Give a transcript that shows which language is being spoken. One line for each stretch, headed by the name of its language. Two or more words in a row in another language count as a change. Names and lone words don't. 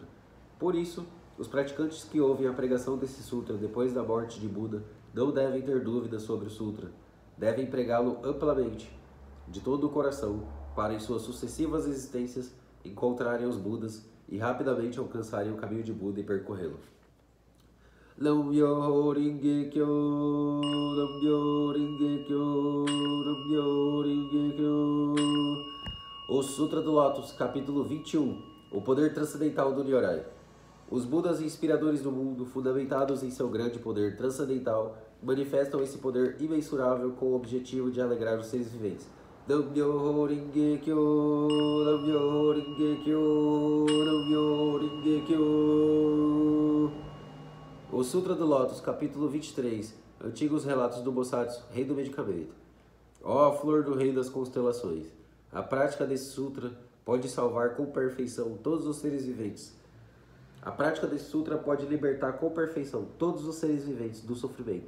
Portuguese: Por isso, os praticantes que ouvem a pregação desse sutra depois da morte de Buda não devem ter dúvidas sobre o sutra. Devem pregá-lo amplamente, de todo o coração, para em suas sucessivas existências encontrarem os Budas e rapidamente alcançarem o caminho de Buda e percorrê-lo.
Japanese: Nam-myoho Renge-kyo, Nam-myoho Renge-kyo, Nam-myoho Renge-kyo.
Portuguese: O Sutra do Lótus, capítulo 21. O poder transcendental do Nyorai. Os Budas inspiradores do mundo, fundamentados em seu grande poder transcendental, manifestam esse poder imensurável com o objetivo de alegrar os seres viventes.
Japanese: Nam-myoho Renge-kyo, Nam-myoho Renge-kyo, Nam-myoho Renge-kyo.
Portuguese: O Sutra do Lótus, capítulo 23. Antigos relatos do Bosatsu, rei do medicamento. Ó flor do rei das constelações! A prática desse sutra pode salvar com perfeição todos os seres viventes. A prática desse sutra pode libertar com perfeição todos os seres viventes do sofrimento.